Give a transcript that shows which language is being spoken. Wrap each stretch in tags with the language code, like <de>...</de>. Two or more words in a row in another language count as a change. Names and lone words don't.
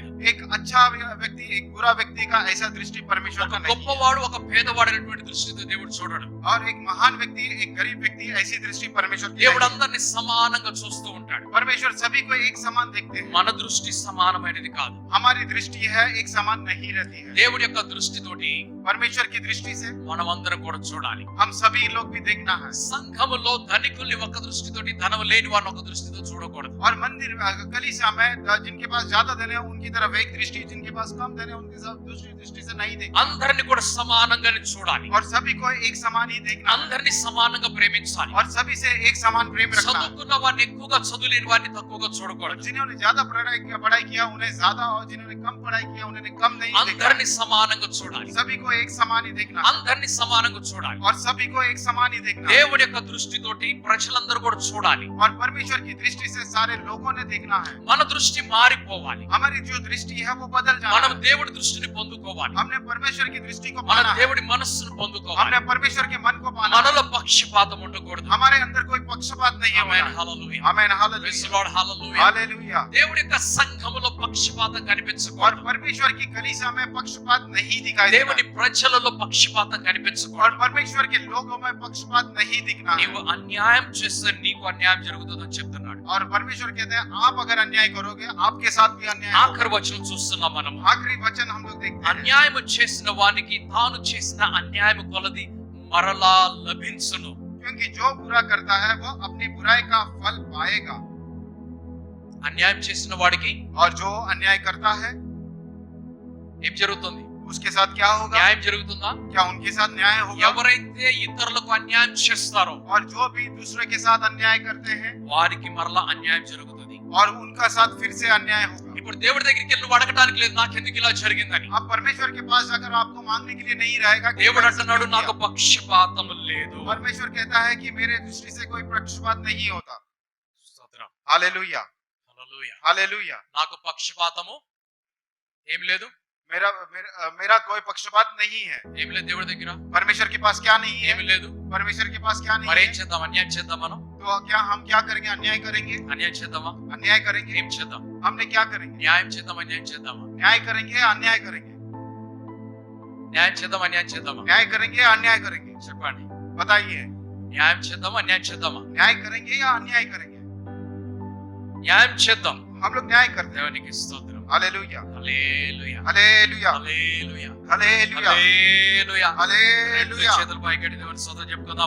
<hi>एक अच्छा व्यक्ति, एक बुरा व्यक्ति का ऐसा दृष्टि परमेश्वर</hi> <te>ఒక</te> <hi>का नहीं है।</hi> <te>గొప్పవాడు, ఒక పేదవాడు అనేటువంటి దృష్టితో దేవుడు చూడడు.</te> <hi>और एक महान व्यक्ति, एक गरीब व्यक्ति, ऐसी दृष्टि परमेश्वर की</hi> <te>దేవుడు</te> <hi>नहीं है।</hi> <te>అందరిని సమానంగా చూస్తూ ఉంటాడు.</te> <hi>परमेश्वर सभी को एक समान देखते हैं।</hi> <te>మన దృష్టి సమానమైనది కాదు.</te> <hi>हमारी दृष्टि है एक समान नहीं रहती है।</hi> <te>దేవుడి యొక్క దృష్టితోటి</te> <hi>परमेश्वर की दृष्टि से</hi> <te>మనం అందరం కూడా చూడాలి.</te> <hi>हम सभी लोग भी देखना है।</hi> <te>సంఘములో ధనికుల్ని ఒక దృష్టితోటి, ధనం లేని వారిని ఒక దృష్టితో చూడకూడదు.</te> <hi>और मंदिर कलीसिया में जिनके पास ज्यादा धन है उनकी तरफ एक दृष्टि, जिनके पास कम धन है उनकी तरफ दूसरी दृष्टि से नहीं देखना।</hi> <te>అందరిని కూడా సమానంగానే చూడాలి.</te> <hi>और सभी को एक समान ही देखना है।</hi> <te>అందరిని సమానంగా ప్రేమించాలి.</te> <hi>और सभी से एक समान प्रेम रखना है।</hi> <te>చదువుకున్న వారిని ఎక్కువగా, చదువులేని వారిని తక్కువగా</te> <hi>और</hi> <te>చూడకూడదు.</te> <hi>जिन्होंने ज्यादा पढ़ाई किया उन्हें ज्यादा, और जिन्होंने कम पढ़ाई किया उन्हें कम नहीं देखना।</hi> <te>అందరిని సమానంగా చూడాలి.</te> <hi>सभी को एक समान ही देखना है।</hi> <te>అందరిని సమానంగా చూడాలి.</te> <hi>और सभी को एक समान ही देखना है।</hi> <te>దేవుడి యొక్క దృష్టితోటి ప్రజలందరూ కూడా చూడాలి.</te> <hi>और परमेश्वर की दृष्टि से सारे लोगों ने देखना है।</hi> <te>మన దృష్టి మారిపోవాలి.</te> <hi>हमारी जो दृष्टि है वो बदल</hi> <te>మనం</te> <hi>जाना है।</hi> <te>దేవుడి దృష్టిని పొందుకోవాలి.</te> <hi>हमने परमेश्वर की दृष्टि को</hi> <te>మన</te> <hi>पाना है।</hi> <te>దేవుడి మనస్సును పొందుకోవాలి.</te> <hi>हमने परमेश्वर के मन को पाना है।</hi> <te>మనలో పక్షపాతం ఉండకూడదు.</te> <hi>हमारे अंदर कोई पक्षपात नहीं है।</hi> <te>ఆమేన్, హల్లెలూయా.</te> <hi>आमेन,</hi> <en>ప్రైజ్</en> <hi>हालेलुया,</hi> <en>the Lord, హల్లెలూయా.</en> <hi>हालेलुया।</hi> <te>దేవుడి యొక్క సంఘములో పక్షపాతం</te> <hi>और</hi> <te>కనిపించకూడదు.</te> <hi>परमेश्वर की कलीसिया में पक्षपात नहीं दिखाई देना</hi> <te>దేవుని ప్రజలలో పక్షపాతం</te> <hi>और</hi> <te>కనిపించకూడదు.</te> <hi>परमेश्वर के लोगों में पक्षपात नहीं दिखना है।</hi> <te>నీవు అన్యాయం చేస్తే నీకు అన్యాయం జరుగుతుందని చెప్తున్నాడు.</te> <hi>और परमेश्वर कहते हैं आप अगर अन्याय करोगे आपके साथ भी अन्याय होगा।</hi> <te>ఆఖరి వచనం చూస్తున్నాం మనం.</te> <hi>आखिरी वचन हम लोग देखते हैं</hi> <te>అన్యాయం చేసిన వానికి తాను చేసిన అన్యాయం కొలది మరలా లభించును.</te> <hi>क्योंकि जो बुरा करता है वो अपनी बुराई का फल पाएगा</hi> <te>అన్యాయం చేసిన వాడికి</te> <hi>और जो अन्याय करता है</hi> <te>ఏం జరుగుతుంది?</te> <hi>उसके साथ क्या होगा?</hi> <te>న్యాయం జరుగుతుందా?</te> <hi>क्या उनके साथ न्याय होगा?</hi> <te>ఎవరైతే ఇతరులకు అన్యాయం చేస్తారో</te> <hi>और जो भी दूसरे के साथ अन्याय करते हैं</hi> <te>వారికి మరలా అన్యాయం జరుగుతుంది.</te> <hi>और उनका साथ फिर से अन्याय होगा।</hi> <te>ఇప్పుడు దేవుడి దగ్గరికి వెళ్ళి నువ్వు అడగటానికి లేదు నాకెందుకు ఇలా జరిగిందని.</te> <hi>अब परमेश्वर के पास जाकर आपको मांगने के लिए नहीं रहेगा कि</hi> <te>దేవుడు</te> <hi>मैंने</hi> <te>అంటున్నాడు</te> <hi>ऐसा</hi> <te>నాకు</te> <hi>क्यों</hi> <te>పక్షపాతం లేదు.</te> <hi>किया। परमेश्वर कहता है कि मेरे दृष्टि से कोई पक्षपात नहीं होता।</hi> <te>స్తోత్రం.</te> <hi>हालेलुया</hi> <te>హల్లెలూయా.</te> <hi>हालेलुया।</hi> <te>నాకు పక్షపాతము ఏం లేదు.</te> <hi>मेरा मेरा मेरा कोई पक्षपात नहीं है।</hi> <te>ఏం లేదు దేవుడి దగ్గర.</te> <hi>परमेश्वर के पास क्या नहीं</hi> <te>ఏమి</te> <hi>है?</hi> <te>లేదు.</te> <hi>परमेश्वर के पास क्या नहीं</hi> <te>మరేం</te> <hi>है?</hi> <te>చేద్దాం? అన్యాయం చేద్దాం మనం.</te> <hi>तो क्या हम क्या करेंगे? अन्याय करेंगे।</hi> <te>అన్యాయం చేద్దామా?</te> <hi>अन्याय करेंगे।</hi> <te>ఏం చేద్దాం?</te> <hi>हमने क्या करेंगे?</hi> <te>న్యాయం చేద్దాం అన్యాయం చేద్దామా?</te> <hi>न्याय करेंगे या अन्याय करेंगे?</hi> <te>న్యాయం చేద్దాం అన్యాయం చేద్దామా?</te> <hi>न्याय करेंगे या अन्याय करेंगे?</hi> <te>చెప్పండి.</te> <hi>बताइए।</hi> <te>న్యాయం చేద్దామా అన్యాయం చేద్దామా?</te> <hi>न्याय करेंगे या अन्याय करेंगे?</hi> <te>న్యాయం చేద్దాం.</te> <hi>हम लोग न्याय करते हैं।</hi> <te>దేవునికి స్తోత్రం.</te> <hi>हालेलुया</hi> <te>హల్లెలూయా.</te> <hi>हालेलुया</hi> <te>హల్లెలూయా.</te> <hi>हालेलुया</hi> <te>హల్లెలూయా. రెండు</te> <hi>हालेलुया</hi> <te>చేతులు పైకెత్తి దేవుని స్తోత్రం చెప్పుకుందామా?</te>